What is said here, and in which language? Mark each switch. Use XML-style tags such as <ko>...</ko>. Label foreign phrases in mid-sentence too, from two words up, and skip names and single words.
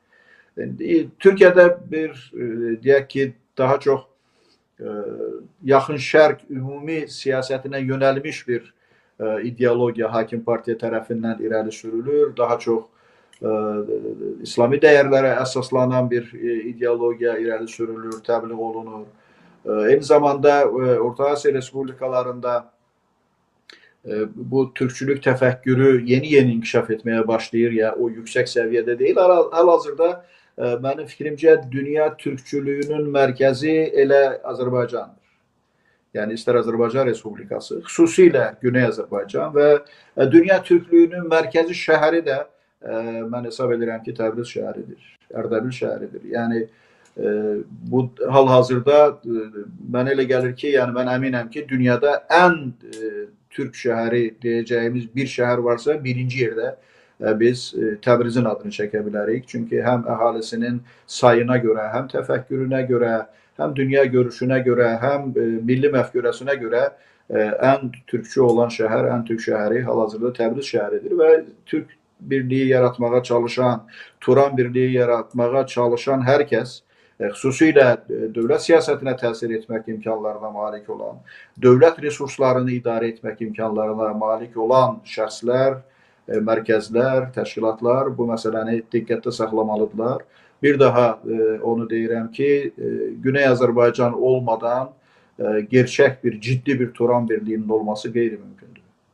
<az>Türkiyədə bir, deyək ki, daha çox yaxın şərq ümumi siyasətinə yönəlmiş bir ideologiya hakim partiya tərəfindən irəli sürülür. Daha çox İslami dəyərlərə əsaslanan bir ideologiya irəli sürülür, təbliğ olunur. Eyni zamanda Orta Asiya respublikalarında bu Türkçülük təfəkkürü yeni inkişaf</az> <tr>etmeye başlayır ya o yüksek seviyede değil.</tr> <az>Hal-hazırda</az> <tr>benim fikrimcə</tr> <az>dünya Türkçülüğünün merkezi elə Azərbaycandır. Yani ister Azərbaycan Respublikası, xüsusilə Güney Azərbaycan və dünya Türklüğünün mərkəzi şəhəri də mən hesab edirəm ki, Təbriz şəhəridir, Ərdəbil şəhəridir. Yəni bu hal-hazırda mənə elə gəlir ki, yəni mən əminəm ki, dünyada ən Türk şəhəri deyəcəyimiz bir şəhər varsa, birinci yerdə biz Təbrizin adını çəkə bilərik. Çünki həm əhalisinin sayına görə, həm təfəkkürünə görə,</az> <tr>hem dünya görüşüne göre hem milli</tr> <az>məfkurəsinə</az> <tr>göre en Türkçü olan şehir, en Türk şehri</tr> <az>hal-hazırda Təbriz şəhəridir ve Türk birliği yaratmaya çalışan, Turan birliği yaratmaya çalışan herkes, xüsusilə dövlət siyasətinə təsir etmək imkanlarına malik olan, dövlət resurslarını idarə etmək imkanlarına malik olan şəxslər, mərkəzlər, təşkilatlar bu məsələni diqqətdə saxlamalıdırlar. Bir daha onu deyirəm ki, Güney Azərbaycan olmadan gerçək bir, ciddi bir Turan birliğinin olması qeyri-mümkündür.</az>